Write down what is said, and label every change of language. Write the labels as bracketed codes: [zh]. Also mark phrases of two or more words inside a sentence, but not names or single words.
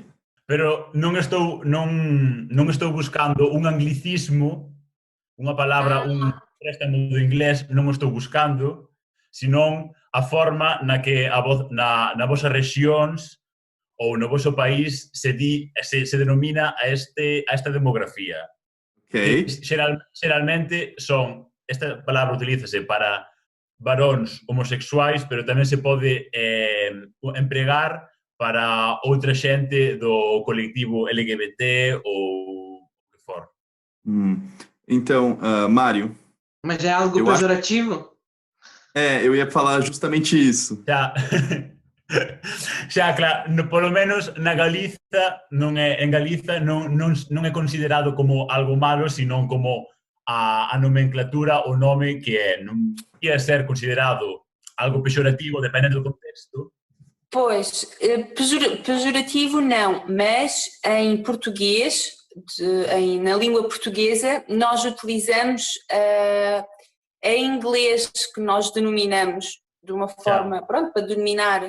[gl] Pero non estou buscando un anglicismo, unha palabra, un préstamo do inglés, non o estou buscando, senón a forma na que na vosas rexións ou no vosso país se denomina a esta demografía. Ok. Xeralmente esta palabra utilízase para varóns homosexuais, pero tamén se pode empregar para outra xente do colectivo LGBT ou o que for. [pt] Então, Mário. Mas é algo pejorativo? Eu ia falar justamente isso. [gl] Xa, claro, polo menos na Galiza, en Galiza non é considerado como algo malo, senón como a nomenclatura, o nome que non ia ser considerado algo pejorativo, dependendo do contexto. [pt] Pois, pejorativo não, mas em português, na língua portuguesa, nós utilizamos em inglês, que nós denominamos de uma forma, pronto, para denominar.